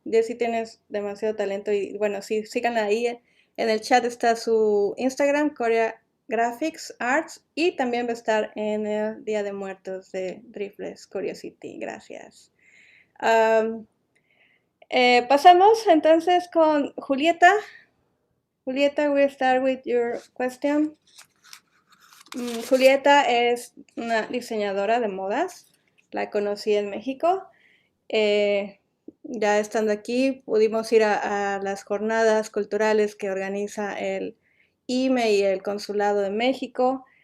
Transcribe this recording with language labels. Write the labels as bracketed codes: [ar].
[es] Jessy, tienes demasiado talento y bueno, sí, síganla ahí. En el chat está su Instagram, Coria Graphics Arts, y también va a estar en el Día de Muertos de Driftless Curiosity. Gracias. Pasamos entonces con Julieta. [en] Julieta, we'll start with your question. [es] Julieta es una diseñadora de modas. La conocí en México. Ya estando aquí, pudimos ir a las jornadas culturales que organiza el IME y el Consulado de México.